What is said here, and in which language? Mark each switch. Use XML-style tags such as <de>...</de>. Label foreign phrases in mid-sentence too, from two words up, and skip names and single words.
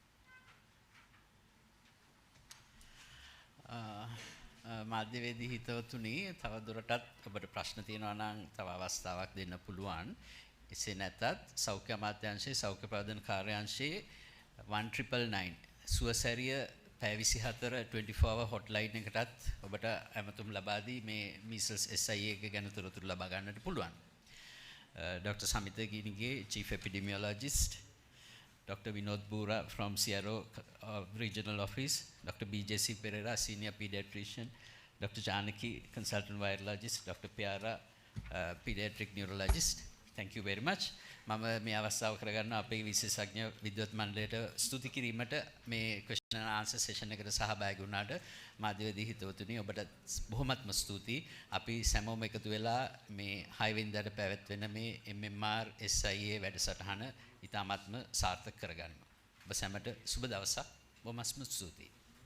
<si>මාධ්‍යවේදී හිතවතුනි තව දුරටත් ඔබට ප්‍රශ්න තියෙනවා නම් තව අවස්ථාවක් දෙන්න පුළුවන්. එසේ නැතත් සෞඛ්‍ය අමාත්‍යාංශයේ සෞඛ්‍ය ප්‍රවර්ධන කාර්යාංශයේ 1999 සුවසැරිය පැය 24</si> <en>24 hour hotline</en> <si>එකටත් ඔබට ඇමතුම් ලබා දී මේ</si> <en>measles SIA</en> <si>එක ගැන තොරතුරු ලබා ගන්නට පුළුවන්.</si> <en>Dr. Samita Ginige, Chief Epidemiologist, Dr. Vinod Bura from CRO of Regional Office, Dr. BJC Pereira, Senior Pediatrician, Dr. Janaki, Consultant Virologist, Dr. Piara, Pediatric Neurologist. Thank you very much.</en> <si>මම මේ අවස්ථාව කරගන්න අපේ විශේෂඥ විද්වත් මණ්ඩලයට ස්තුති කිරීමට මේ</si> <en>question and answer session</en> <si>එකට සහභාගී වුණාට මාධ්‍යවේදී හිතවතුනි ඔබට බොහොමත්ම ස්තුතියි. අපි සැමෝම එකතු වෙලා මේ 6 වෙනිදාට පැවැත්වෙන මේ MMR SIA වැඩසටහන ඉතාමත්ම සාර්ථක කරගන්නවා. ඔබ සැමට සුබ දවසක්. බොහොමත්ම ස්තුතියි.</si>